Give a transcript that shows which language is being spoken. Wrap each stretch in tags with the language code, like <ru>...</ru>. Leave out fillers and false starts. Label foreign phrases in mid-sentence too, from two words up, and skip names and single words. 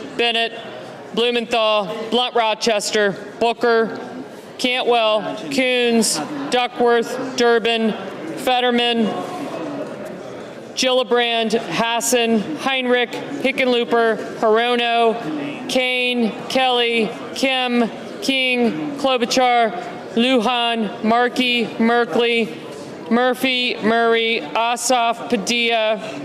<en>Bennett, Blumenthal, Blunt-Rochester, Booker, Cantwell, Coons, Duckworth, Durbin, Fetterman, Gillibrand, Hassan, Heinrich, Hickenlooper, Hirono, Kane, Kelly, Kim, King, Klobuchar, Lujan, Markey, Merkley, Murphy, Murray, Ossoff, Padilla,</en>